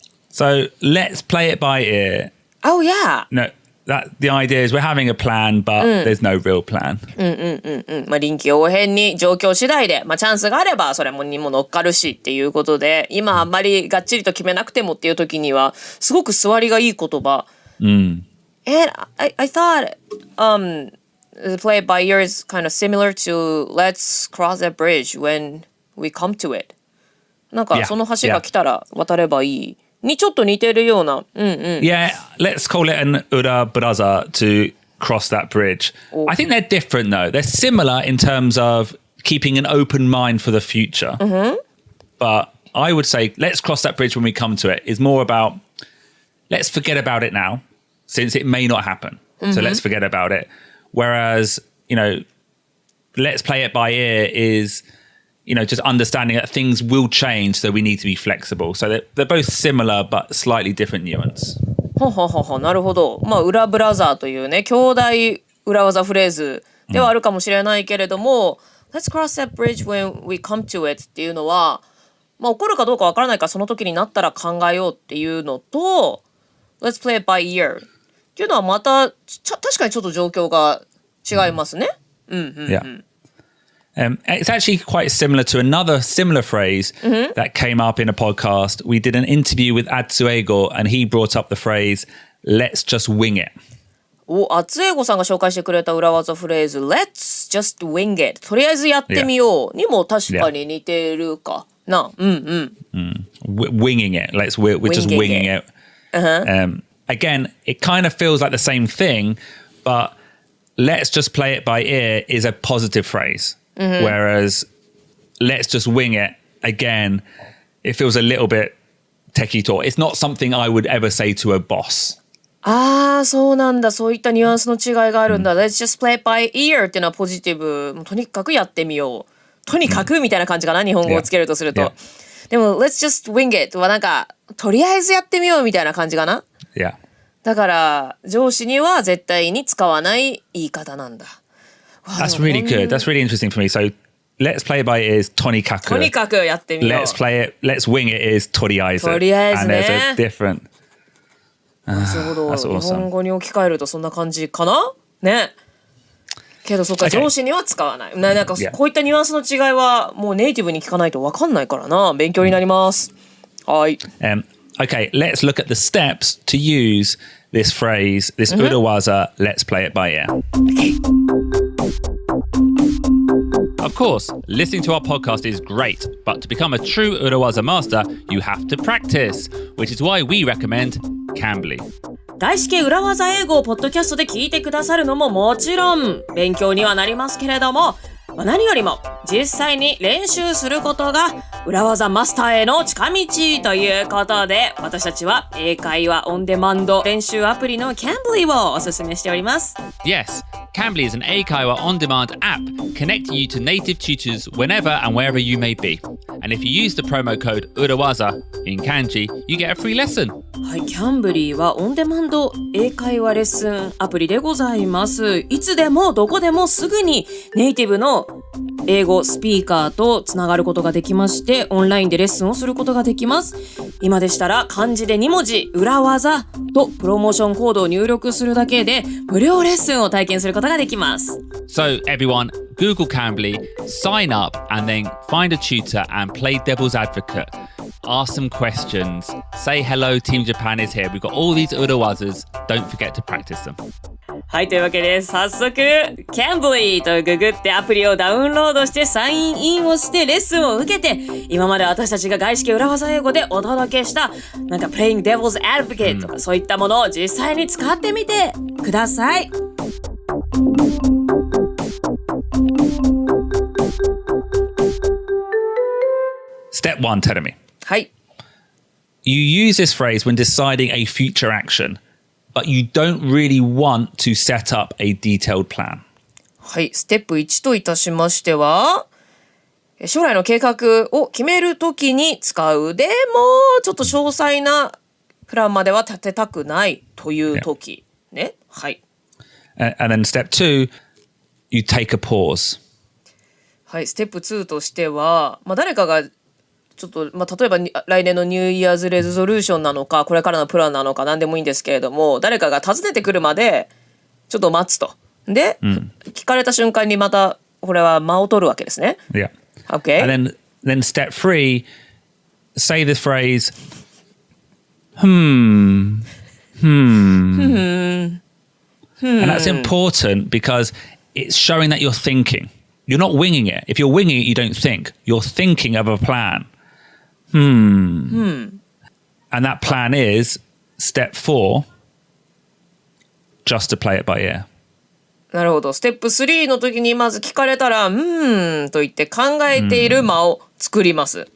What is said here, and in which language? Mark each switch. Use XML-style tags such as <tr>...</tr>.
<en>So let's play it by ear. Oh, yeah. No, the idea is we're having a plan, but there's no real plan.</en> <ja>臨機応変に状況次第で、チャンスがあればそれにも乗っかるしっていうことで、今あんまりがっちりと決めなくてもっていう時にはすごく座りがいい言葉。</ja> <en>And I thought play it by ear is kind of similar to let's cross that bridge when we come to it.</en> <ja>なんかその橋が来たら渡ればいい。にちょっと似てるような。</ja> <en>Yeah, let's call it an Urowaza to cross that bridge. I think they're different though. They're similar in terms of keeping an open mind for the future. But I would say let's cross that bridge when we come to it is more about let's forget about it now since it may not happen. So let's forget about it. Whereas, let's play it by ear is just understanding that things will change, so we need to be flexible. So they're both similar, but slightly different nuance.</en> <ja>なるほど。裏ブラザーというね、兄弟裏技フレーズではあるかもしれないけれども、</ja> <en>Let's cross that bridge when we come to it</en> <ja>っていうのは、起こるかどうかわからないからその時になったら考えようっていうのと、</ja> <en>Let's play it by ear</en> <ja>っていうのはまた確かにちょっと状況が違いますね。</ja> <en>Yeah. It's actually quite similar to another similar phrase that came up in a podcast. We did an interview with Atsuego and he brought up the phrase, let's just wing it.</en> <ja>Atsuegoさんが紹介してくれた裏技フレーズ</ja> <en>Let's just wing it</en> <ja>とりあえずやってみようにも確かに似てるかな。</ja> <en>Winging it. We're just winging it. Again, it kind of feels like the same thing, but let's just play it by ear is a positive phrase. Whereas let's just wing it, again, it feels a little bit techie talk. It's not something I would ever say to a boss.</en> <ja>そうなんだ。そういったニュアンスの違いがあるんだ。</ja> <en>Let's just play it by ear</en> <ja>っていうのはポジティブ。とにかくやってみよう。とにかくみたいな感じかな、日本語をつけるとすると。でも</ja> <en>Let's just wing it</en> <ja>はなんかとりあえずやってみようみたいな感じかな。</ja> <en>Yeah.</en> <ja>だから上司には絶対に使わない言い方なんだ。</ja> <en>That's really good. That's really interesting for me. So let's play it by ear is</en> <ja>とにかく。とにかくやってみよう。</ja> <en>Let's wing it is</en> <ja>とりあえず。とりあえずね。</ja> <en>And there's a different.</en> <ja>なるほど。</ja> <en>That's awesome.</en> <ja>日本語に置き換えるとそんな感じかなね。けどそっか、上司には使わない。なんかこういったニュアンスの違いはもうネイティブに聞かないと分かんないからな。勉強になります。はい。</ja> <en>Okay, let's look at the steps to use this phrase, this Urowaza, let's play it by ear. Okay. Of course, listening to our podcast is great, but to become a true Urowaza master, you have to practice, which is why we recommend Cambly.</en> <ja>外資系裏技英語をポッドキャストで聞いてくださるのももちろん勉強にはなりますけれども、何よりも実際に練習することが裏技マスターへの近道ということで、私たちは英会話オンデマンド練習アプリの Cambly をおすすめしております。</ja> <en>Yes, Cambly is an Eikaiwa on-demand app connecting you to native tutors whenever and wherever you may be. And if you use the promo code Urowaza in kanji, you get a free lesson.</en> <ja>はい、Cambly はオンデマンド英会話レッスンアプリでございます。いつでもどこでもすぐにネイティブの英語スピーカーとつながることができまして、オンラインでレッスンをすることができます。今でしたら漢字で2文字裏技とプロモーションコードを入力するだけで無料レッスンを体験することができます。</ja> <en>So everyone, Google Cambly, sign up and then find a tutor and play devil's advocate. Ask some questions. Say hello, Team Japan is here. We've got all these Urawazas. Don't forget to practice them.</en> <ja>はい、というわけで早速 Cambly とググってアプリをダウンロードしてサインインをしてレッスンを受けて、今まで私たちが外資系裏技英語でお届けしたなんか</ja> <en>Playing Devil's Advocate</en> <ja>とかそういったものを実際に使ってみてください。</ja> <en>Step 1, Terumi.</en> <ja>はい。</ja> <en>You use this phrase when deciding a future action, but you don't really want to set up a detailed plan.</en> <ja>はい、ステップ1といたしましては、将来の計画を決めるときに使う。でも、ちょっと詳細なプランまでは立てたくないというとき。ね。はい。</ja> <en>And then step 2, you take a pause.</en> <ja>はい、ステップ2としては、誰かがちょっと、例えば来年のニューイヤーズレゾリューションなのか、これからのプランなのか何でもいいんですけれども、誰かが訪ねてくるまでちょっと待つと。で、聞かれた瞬間にまたこれは間を取るわけですね。</ja> <en>Yeah. Okay. And then step 3, say the phrase, And that's important because it's showing that you're thinking. You're not winging it. If you're winging it, you don't think. You're thinking of a plan. And that plan is step 4, just to play it by ear.</en> <ja>なるほど。ステップ3の時にまず聞かれたら、と言って考えている間を作ります。</ja>